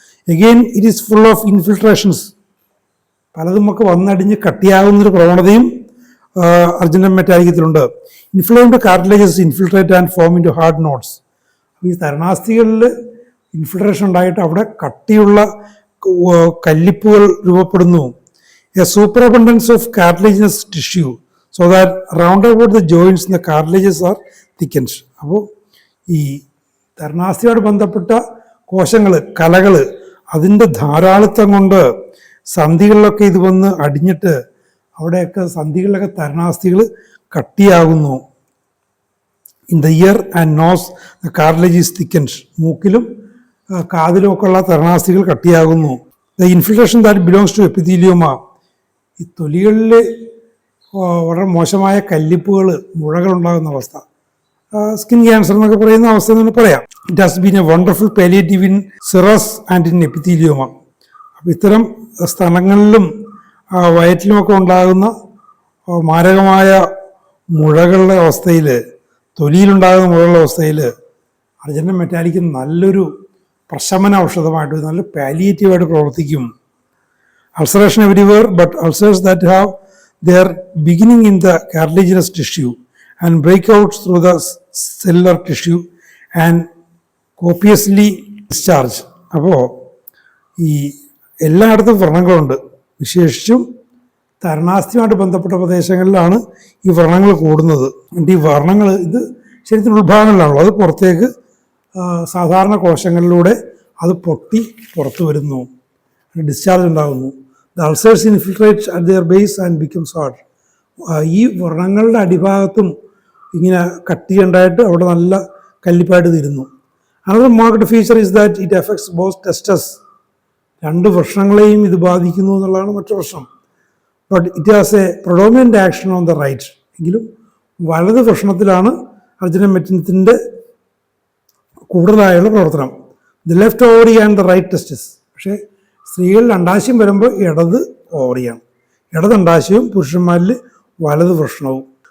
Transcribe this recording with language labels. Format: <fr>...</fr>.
<en>Again it is full of infiltrations.</en> <ml>പലതും ഒക്കെ വന്നടിഞ്ഞ് കട്ടിയാകുന്നൊരു പ്രവണതയും Arjunan മെറ്റാലിക്കത്തിലുണ്ട്.</ml> <en>Inflamed cartilages infiltrate and form into hard knots.</en> <ml>ഈ തരുണാസ്ഥികളിൽ infiltration ഉണ്ടായിട്ട് അവിടെ കട്ടിയുള്ള കല്ലിപ്പുകൾ രൂപപ്പെടുന്നു.</ml> <en>A superabundance of cartilaginous tissue so that round about the joints the cartilages are thickens.</en> <ml>അപ്പോൾ ഈ തരുണാസ്ഥിയോട് ബന്ധപ്പെട്ട കോശങ്ങൾ, കലകൾ, അതിൻ്റെ ധാരാളിത്തം കൊണ്ട് സന്ധികളിലൊക്കെ ഇത് വന്ന് അടിഞ്ഞിട്ട് അവിടെയൊക്കെ സന്ധികളിലൊക്കെ തരുണാസ്ഥികൾ കട്ടിയാകുന്നു.</ml> <en>In the ear and nose the cartilage is thickens.</en> <ml>മൂക്കിലും കാതിലും ഒക്കെ ഉള്ള തരുണാസ്ഥികൾ കട്ടിയാകുന്നു.</ml> <en>The infiltration that belongs to epithelioma.</en> <ml>ഈ തൊലികളിൽ വളരെ മോശമായ കല്ലിപ്പുകൾ, മുഴകൾ ഉണ്ടാകുന്ന അവസ്ഥ, സ്കിൻ ക്യാൻസർ എന്നൊക്കെ പറയുന്ന അവസ്ഥ എന്ന് പറയാം.</ml> <en>It has been a wonderful palliative in scirrhus and in epithelioma.</en> <ml>അപ്പം ഇത്തരം സ്ഥലങ്ങളിലും വയറ്റിലുമൊക്കെ ഉണ്ടാകുന്ന മാരകമായ മുഴകളുടെ അവസ്ഥയിൽ, തൊലിയിലുണ്ടാകുന്ന മുഴകളുടെ അവസ്ഥയിൽ അർജന്റീൻ മെറ്റാലിക്ക് നല്ലൊരു പ്രശമന ഔഷധമായിട്ട്, നല്ല പാലിയേറ്റീവായിട്ട് പ്രവർത്തിക്കും.</ml> <en>Ulceration everywhere, but ulcers that have their beginning in the cartilaginous tissue and break out through the cellular tissue and copiously discharge.</en> <ml>അപ്പോൾ ഈ എല്ലായിടത്തും വ്രണങ്ങളുണ്ട്. വിശേഷിച്ചും തരുണാസ്ഥിയുമായിട്ട് ബന്ധപ്പെട്ട പ്രദേശങ്ങളിലാണ് ഈ വ്രണങ്ങൾ കൂടുന്നത്. ഈ വ്രണങ്ങൾ ഇത് ശരീരത്തിൻ്റെ ഉൾഭാഗങ്ങളിലാണല്ലോ, അത് പുറത്തേക്ക് സാധാരണ കോശങ്ങളിലൂടെ അത് പൊട്ടി പുറത്തു വരുന്നു, ഡിസ്ചാർജ് ഉണ്ടാകുന്നു.</ml> <en>The ulcers infiltrate at their base and becomes hard.</en> <ml>ഈ വ്രണങ്ങളുടെ അടിഭാഗത്തും ഇങ്ങനെ കട്ടിയുണ്ടായിട്ട് അവിടെ നല്ല കല്ലിപ്പായിട്ട് തീരുന്നു.</ml> <en>Another marked feature is that it affects both testes.</en> <ml>രണ്ട് വൃഷണങ്ങളെയും ഇത് ബാധിക്കുന്നു എന്നുള്ളതാണ് മറ്റു പ്രശ്നം.</ml> <en>But it has a predominant action on the right.</en> <ml>എങ്കിലും വലത് വൃഷണത്തിലാണ് അർജന്റീൻ മെറ്റിനത്തിൻ്റെ കൂടുതലായുള്ള പ്രവർത്തനം.</ml> <en>The left ovary and the right testis.</en> <ml>പക്ഷേ സ്ത്രീകളിൽ അണ്ടാശയം വരുമ്പോൾ ഇടത് ഓവറിയാണ്, ഇടത് അണ്ടാശയവും പുരുഷന്മാരിൽ വലത് വൃഷണവും.</ml>